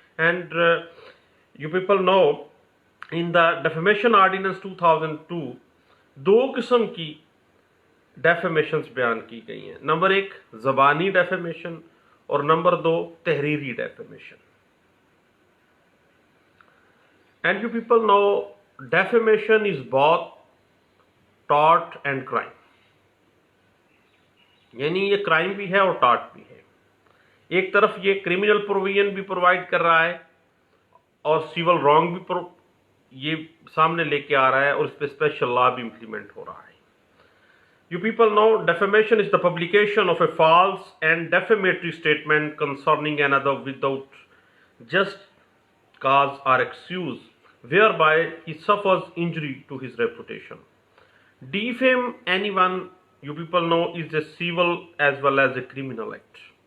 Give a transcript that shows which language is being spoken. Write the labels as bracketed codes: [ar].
[en] And you people know in the Defamation Ordinance 2002 [ur] دو قسم کی ڈیفیمیشنز بیان کی گئی ہیں۔ نمبر 1 زبانی ڈیفیمیشن اور نمبر 2 تحریری defamation. [en] And you people know defamation is both tort and crime. [ur] یعنی یہ کرائم بھی ہے اور ٹارٹ بھی ہے. ایک طرف یہ کرمنل پروویژن بھی پرووائڈ کر رہا ہے اور سیول رانگ بھی یہ سامنے لے کے آ رہا ہے اور اس پہ اسپیشل لا بھی امپلیمنٹ ہو رہا ہے. [en] You people know defamation is the publication of a false and defamatory statement concerning another without just cause or excuse, whereby he suffers injury to his reputation. Defame anyone, you people know, is a civil as well as a criminal act.